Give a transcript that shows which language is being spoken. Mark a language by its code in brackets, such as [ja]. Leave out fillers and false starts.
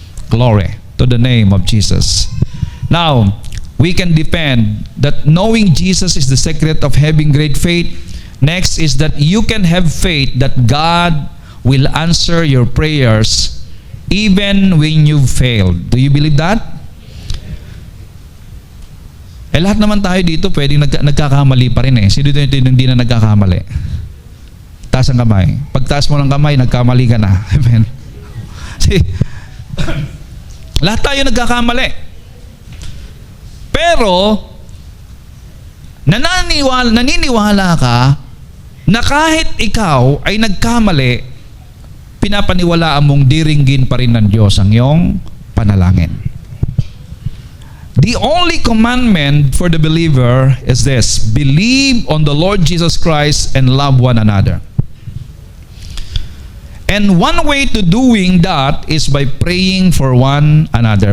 [en] Glory to the name of Jesus. Now, we can depend that knowing Jesus is the secret of having great faith. Next is that you can have faith that God will answer your prayers even when you've failed. Do you believe that? [tl] Lahat naman tayo dito pwedeng nagkakamali pa rin Sino dito yung hindi na nagkakamali? Taas ang kamay. Pagtaas mo ng kamay, nagkamali ka na. Amen. Lahat tayo nagkakamali. Pero, naniniwala ka na kahit ikaw ay nagkamali, pinapaniwalaan mong diringgin pa rin ng Diyos ang iyong panalangin. [en] The only commandment for the believer is this: believe on the Lord Jesus Christ and love one another. And one way to doing that is by praying for one another.